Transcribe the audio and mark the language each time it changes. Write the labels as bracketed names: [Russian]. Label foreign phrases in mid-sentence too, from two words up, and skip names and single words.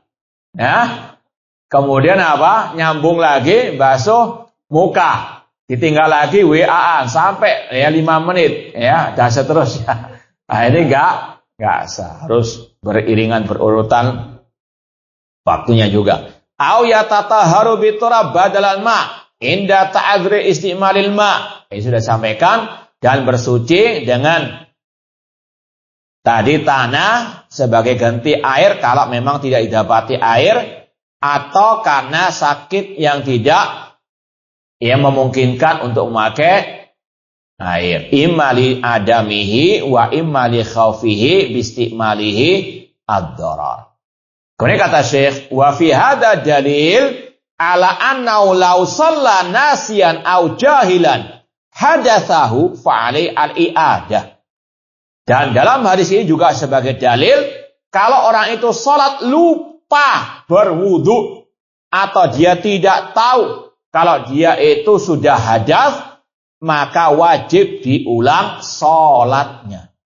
[Indonesian] Ya. Kemudian apa? Nyambung lagi, basuh muka. Ditinggal lagi WA-an sampai ya 5 menit, ya, dan seterusnya. Nah, ini enggak sah. Harus beriringan, berurutan waktunya juga. [Arabic] أو يتطهر بالتراب بدلا من الماء عند تعذر استعمال الماء. [Indonesian] Ini sudah sampaikan, dan bersuci dengan tadi tanah sebagai ganti air kalau memang tidak didapati air atau karena sakit yang tidak memungkinkan untuk memakai air. [Arabic] إما لعدمه وإما لخوفه باستعماله الضرر. [Indonesian] Kemudian kata Syekh, [Arabic] وفي هذا دليل على أنه لو صلى ناسيا أو جاهلا حدثه فعليه الإعادة. [Indonesian] Dan dalam hadis ini juga sebagai dalil kalau orang itu salat lupa berwudu atau dia tidak tahu kalau dia itu sudah hadas, maka wajib diulang sholatnya.